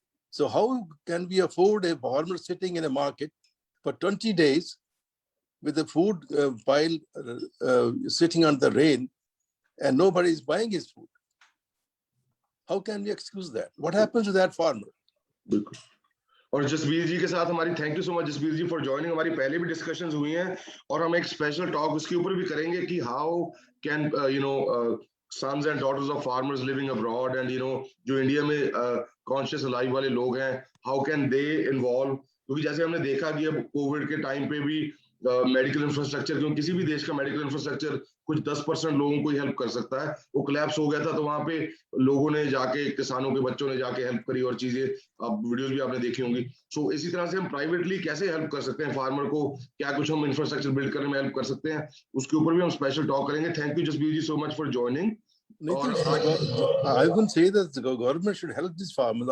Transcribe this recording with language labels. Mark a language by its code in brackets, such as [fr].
[en] So how can we afford a farmer sitting in a market for 20 days with the food pile sitting on the rain and nobody is buying his food? How can we excuse that? What happens to that farmer? [hi] बिल्कुल. और जसबीर जी के साथ हमारी thank you so much Jasbir ji for joining. हमारी पहले भी discussions हुई हैं और हम एक स्पेशल टॉक उसके ऊपर भी करेंगे कि how can [en] sons and daughters of farmers living abroad and [hi] जो इंडिया में कॉन्शियस लाइफ वाले लोग हैं, हाउ कैन दे इन्वॉल्व. क्योंकि जैसे हमने देखा कि अब कोविड के टाइम पे भी मेडिकल इंफ्रास्ट्रक्चर, क्योंकि किसी भी देश का मेडिकल इंफ्रास्ट्रक्चर कुछ 10% लोगों को ही हेल्प कर सकता है, वो कोलैप्स हो गया था. तो वहां पे लोगों ने जाके, किसानों के बच्चों ने जाके हेल्प करी और चीजें, अब वीडियोस भी आपने देखी होंगी. सो इसी तरह से हम प्राइवेटली कैसे हेल्प कर सकते हैं फार्मर को, क्या कुछ हम इंफ्रास्ट्रक्चर बिल्ड करने में हेल्प कर सकते हैं, उसके ऊपर भी हम स्पेशल टॉक करेंगे. Thank you Jasbir ji so much for joining. [en] I wouldn't say that the government should help these farmers.